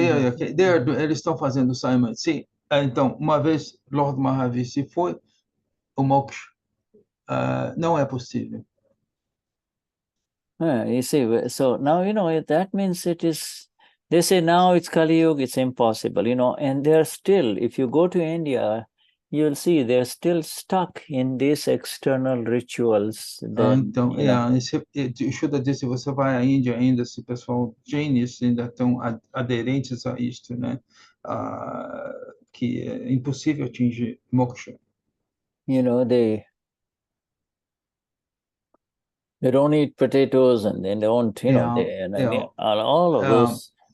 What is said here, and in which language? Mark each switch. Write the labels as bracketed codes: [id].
[pt] Eles estão fazendo Saiyam. Sim. Então, uma vez Lord Mahavir se foi, o moksha não é possível. [en] You see, so now, that means it is... They say now it's Kali Yuga, it's impossible, and they're still, if you go to India, you'll see they're still stuck in these external rituals. [pt] Então, o Shuddha disse, você vai à Índia ainda, esse pessoal jainis ainda estão aderentes a isto, né? Que é impossível atingir moksha. [en] They don't eat potatoes and they don't, all of those.